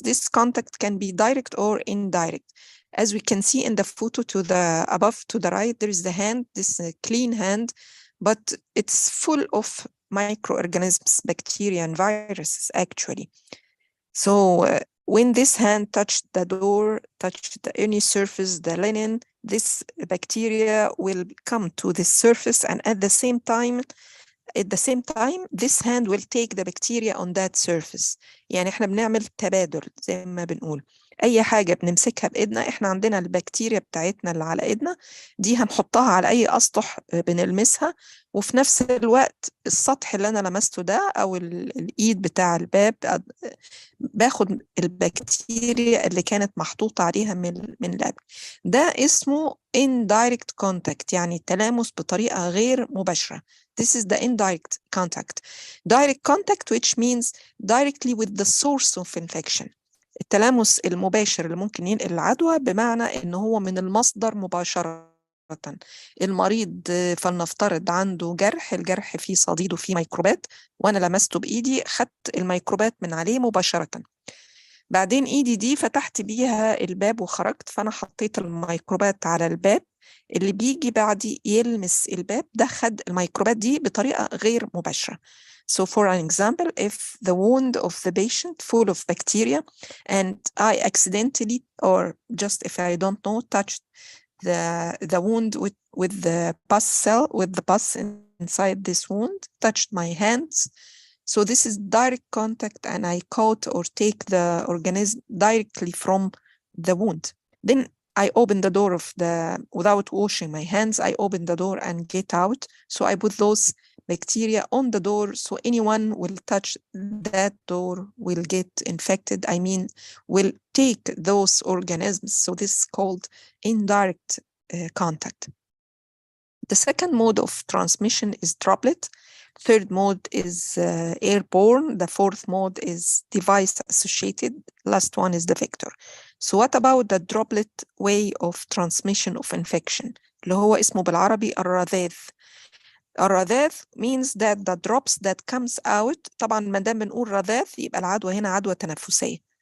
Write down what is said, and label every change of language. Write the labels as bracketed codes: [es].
[en] This contact can be direct or indirect. As we can see in the photo to the above, to the right, there is the hand, this clean hand, but it's full of microorganisms, bacteria and viruses actually. So when this hand touched the door, touched any surface, the linen, this bacteria will come to the surface, and at the same time, this hand will take the bacteria on that surface. [ar] يعني احنا بنعمل تبادل زي ما بنقول. أي حاجة بنمسكها بإيدنا، احنا عندنا البكتيريا بتاعتنا اللي على إيدنا دي هنحطها على أي أسطح بنلمسها، وفي نفس الوقت السطح اللي أنا لمسته ده أو الإيد بتاع الباب باخد البكتيريا اللي كانت محطوطة عليها من القبل. ده اسمه [en] indirect contact، [ar] يعني التلامس بطريقة غير مباشرة. [en] This is the indirect contact. Direct contact, which means directly with the source of infection. [ar] التلامس المباشر اللي ممكن ينقل العدوى بمعنى إن هو من المصدر مباشرة. المريض فلنفترض عنده جرح، الجرح فيه صديد وفيه ميكروبات، وأنا لمسته بإيدي، خدت الميكروبات من عليه مباشرة. بعدين إيدي دي فتحت بيها الباب وخرجت، فأنا حطيت الميكروبات على الباب، اللي بيجي بعدي يلمس الباب ده خد الميكروبات دي بطريقة غير مباشرة. [en] So for an example, if the wound of the patient full of bacteria and I accidentally, or just if I don't know, touched the wound with the pus cell, with the pus inside this wound, touched my hands. So this is direct contact, and I caught or take the organism directly from the wound. Then I open the door of without washing my hands, I open the door and get out. So I put those bacteria on the door, so anyone will touch that door will get infected. I mean, will take those organisms. So this is called indirect contact. The second mode of transmission is droplet. Third mode is airborne. The fourth mode is device associated. Last one is the vector. So what about the droplet way of transmission of infection? [ar] اللي هو اسمه بالعربي الرذاذ. [en] الرذاذ means that the drops that comes out. [ar] طبعا ما دام بنقول رذاذ يبقى العدوى هنا عدوى تنفسية.